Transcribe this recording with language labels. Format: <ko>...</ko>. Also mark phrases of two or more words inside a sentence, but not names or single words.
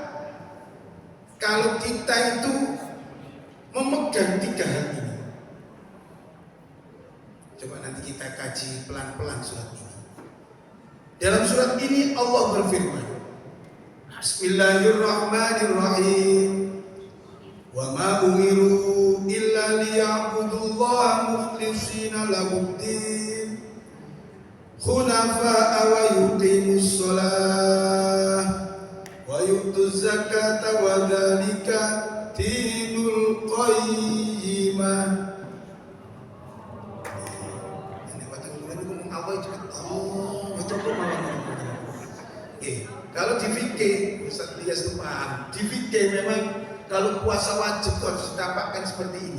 <id>Kalau kita itu memegang 3 hal ini. Coba nanti kita kaji pelan-pelan surat ini. Dalam surat ini Allah berfirman, Bismillahirrahmanirrahim.</id> <ar>وما أمروا إلا ليعبدوا الله مخلصين له الدين حنفاء ويقيموا الصلاة ويؤتوا الزكاة وذلك دين القيمة.</ar> <id>Ini waktu ngomong apa itu? Kalau di fikih, Ustaz Ilyas itu paham. Di fikih memang kalau puasa wajib harus ditampakkan seperti ini.</id>